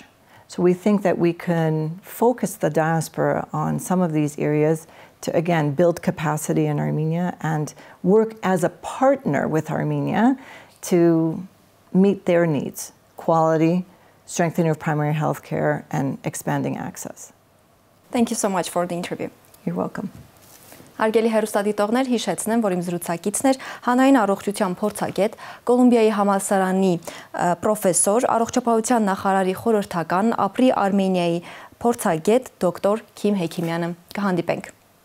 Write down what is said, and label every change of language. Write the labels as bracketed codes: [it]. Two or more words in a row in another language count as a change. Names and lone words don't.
[en] So we think that we can focus the diaspora on some of these areas to, again, build capacity in Armenia and work as a partner with Armenia to meet their needs, quality, strengthening of primary health care, and expanding access. Thank you so much for the interview. You're welcome. [hy] Հարգելի հեռուստադիտողներ, հիշեցնեմ, որ իմ զրուցակիցն էր հանրային առողջության փորձագետ, Կոլումբիայի համալսարանի պրոֆեսոր, առողջապահության նախարարի խորհրդական, ապրի Արմենիայի փորձագետ դոկտոր Քիմ Հեկիմյանը։ Կհանդիպենք։